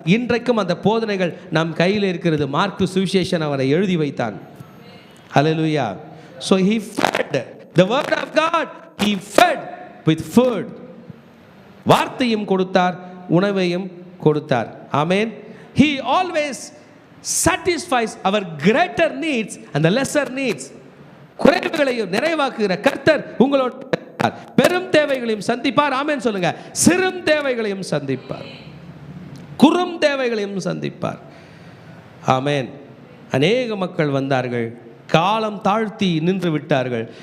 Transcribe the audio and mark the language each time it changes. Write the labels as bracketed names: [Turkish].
[Tamil] இன்றைக்கும் அந்த போதனைகள் நம் கையில் இருக்கிறது. மார்க்கு சுவிசேஷன் அவரை எழுதி வைத்தான். ஹல்லேலூயா. [English] So he fed the word of God. He fed with food. [Tamil] வார்த்தையும் கொடுத்தார், உணவையும் கொடுத்தார். ஆமென். [English] He always satisfies our greater needs and the lesser needs. [Tamil] குறைவுகளையும் நிறைவாக்குகிற கர்த்தர் உங்களோட பெரும் தேவைகளையும் சந்திப்பார். ஆமென் சொல்லுங்க. சிறும் தேவைகளையும் சந்திப்பார், குறும் தேவைகளையும் சந்திப்பார். ஆமென். அநேக மக்கள் வந்தார்கள், காலம் தாழ்த்தி நின்று விட்டார்கள்.